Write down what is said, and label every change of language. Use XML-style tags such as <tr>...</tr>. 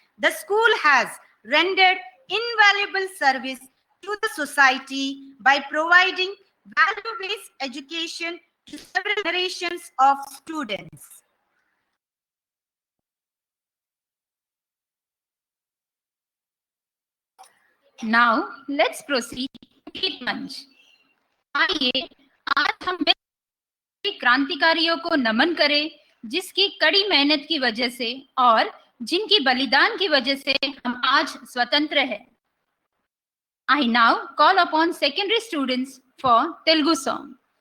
<en>The school has rendered invaluable service to the society by providing value-based education to several generations of students. Now, let's proceed to Git Manch.</en> <hi>आइए आज हम क्रांतिकारियों को नमन करें जिसकी कड़ी मेहनत की वजह से और जिनकी बलिदान की वजह से हम आज स्वतंत्र हैं.</hi> <en>I now call upon secondary students for Telugu song.</en>